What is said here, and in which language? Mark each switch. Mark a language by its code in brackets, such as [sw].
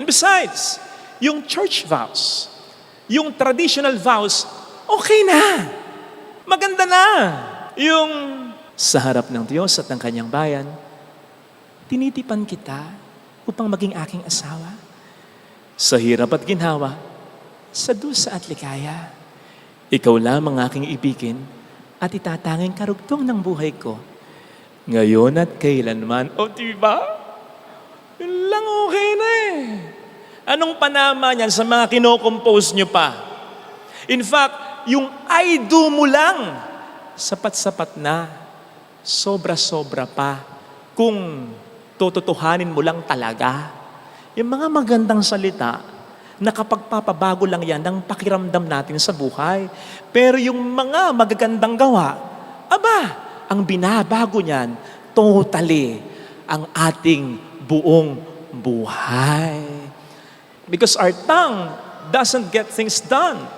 [tl] And besides, yung church vows, yung traditional vows, okay na. Maganda na yung sa harap ng Diyos at ng kanyang bayan, tinitipan kita upang maging aking asawa. Sa hirap at ginhawa, sa dusa at likaya, ikaw lamang aking ibigin at itatanging karugtong ng buhay ko. Ngayon at kailanman. O diba? Yun lang okay na eh. Anong panama niyan sa mga kinocompose nyo pa? [en] In fact, [tl] yung I do mo lang, sapat-sapat na, sobra-sobra pa, kung tututuhanin mo lang talaga. Yung mga magandang salita, nakapagpapabago lang yan ng pakiramdam natin sa buhay. Pero yung mga magagandang gawa, aba, ang binabago niyan, totally, ang ating buong buhay. [en] Because our tongue doesn't get things done.